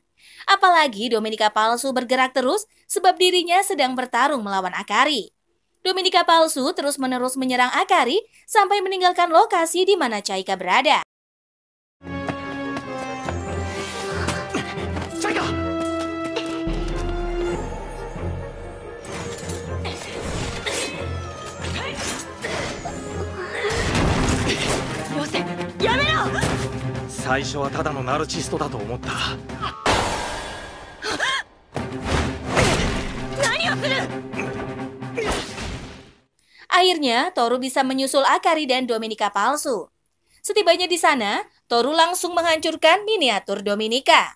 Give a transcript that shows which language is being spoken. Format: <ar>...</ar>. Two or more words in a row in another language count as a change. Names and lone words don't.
<id>Apalagi Dominika palsu bergerak terus sebab dirinya sedang bertarung melawan Akari. Dominika palsu terus-menerus menyerang Akari sampai meninggalkan lokasi di mana Chaika berada. Chaika!</id> <ja>よせ、やめろ! 最初はただのナルシストだと思った。</ja> <id>Akhirnya, Toru bisa menyusul Akari dan Dominika palsu. Setibanya di sana, Toru langsung menghancurkan miniatur Dominika.</id>